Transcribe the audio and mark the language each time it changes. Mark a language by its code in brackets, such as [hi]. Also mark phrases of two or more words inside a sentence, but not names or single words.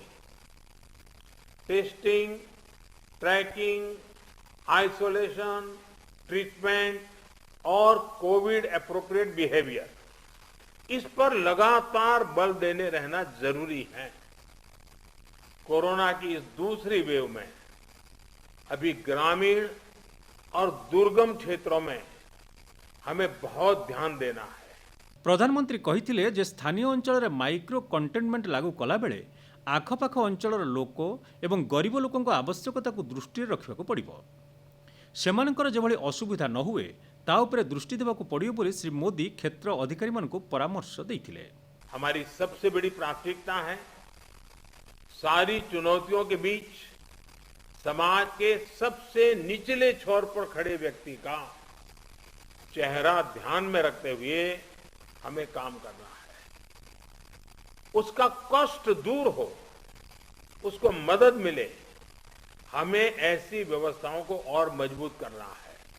[en] testing, tracking, isolation, treatment [hi] और [en] Covid appropriate behaviour, [hi] इस पर लगातार बल देने रहना जरूरी है। कोरोना की इस दूसरी वेव में अभी ग्रामीण और दुर्गम क्षेत्रों में हमें बहुत ध्यान देना है। [or] ପ୍ରଧାନମନ୍ତ୍ରୀ କହିଥିଲେ ଯେ ସ୍ଥାନୀୟ ଅଞ୍ଚଳରେ [en] micro containment [or] ଲାଗୁ କଲାବେଳେ ଆଖପାଖ ଅଞ୍ଚଳର ଲୋକ ଏବଂ ଗରିବ ଲୋକଙ୍କ ଆବଶ୍ୟକତାକୁ ଦୃଷ୍ଟିରେ ରଖିବାକୁ ପଡ଼ିବ। ସେମାନଙ୍କର ଯେଭଳି ଅସୁବିଧା ନ ହୁଏ ତା ଉପରେ ଦୃଷ୍ଟି ଦେବାକୁ ପଡ଼ିବ ବୋଲି ଶ୍ରୀ ମୋଦି କ୍ଷେତ୍ର ଅଧିକାରୀମାନଙ୍କୁ ପରାମର୍ଶ ଦେଇଥିଲେ। [hi] हमारी सबसे बड़ी प्राथमिकता है सारी चुनौतियों के बीच समाज के सबसे निचले छोर पर खड़े व्यक्ति का चेहरा ध्यान में रखते हुए हमें काम करना है। उसका कष्ट दूर हो, उसको मदद मिले, हमें ऐसी व्यवस्थाओं को और मजबूत करना है।